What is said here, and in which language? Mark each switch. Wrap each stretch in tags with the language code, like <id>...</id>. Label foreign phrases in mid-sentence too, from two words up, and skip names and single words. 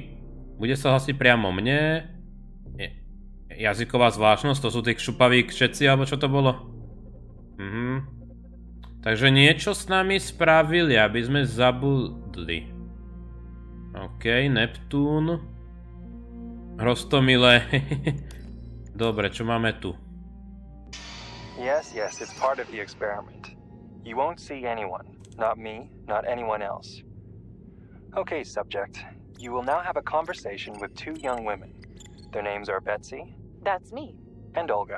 <sk>Bude sa hlasiť priamo mne. Jazyková zvláštnosť, to sú tí šupaví kšeci, alebo čo to bolo? Takže niečo s nami spravili, aby sme zabudli. OK, Neptún. Rostomile. Dobre, čo máme tu?</sk> <en>Yes, it's part of the experiment. You won't see anyone. Not me, not anyone else. Okay, subject. You will now have a conversation with two young women. Their names are Betsy. That's me. And Olga.</en>